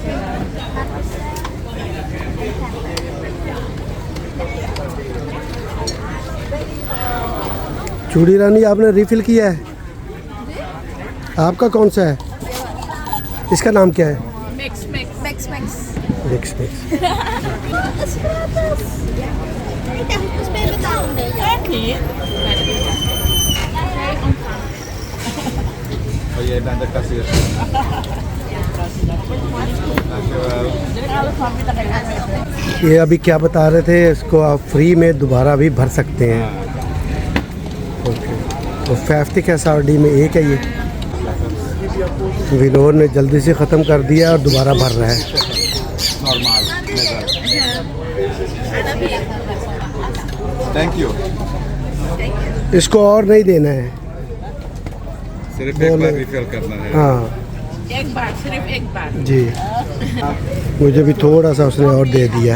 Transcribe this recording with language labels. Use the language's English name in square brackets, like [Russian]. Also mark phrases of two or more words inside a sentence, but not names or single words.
[Hindi] चूड़ी रानी आपने रिफिल किया है? आपका कौन सा है? इसका नाम क्या है? Mix. मिक्स मिक्स। [Dutch] Oké. Oh jij bent de kassier. Dankjewel. [Hindi] ये अभी क्या बता रहे थे, इसको आप फ्री में दोबारा भी भर सकते हैं। ओके, तो 50 SRD में एक है ये। विनोर ने जल्दी से ख़त्म कर दिया और दोबारा भर रहा है। [Dutch] Normaal. [English] Thank you. [Hindi] इसको और नहीं देना है। सिर्फ एक बार रिफिल करना है। हाँ एक बार, सिर्फ एक बार। जी, मुझे भी थोड़ा सा उसने और दे दिया।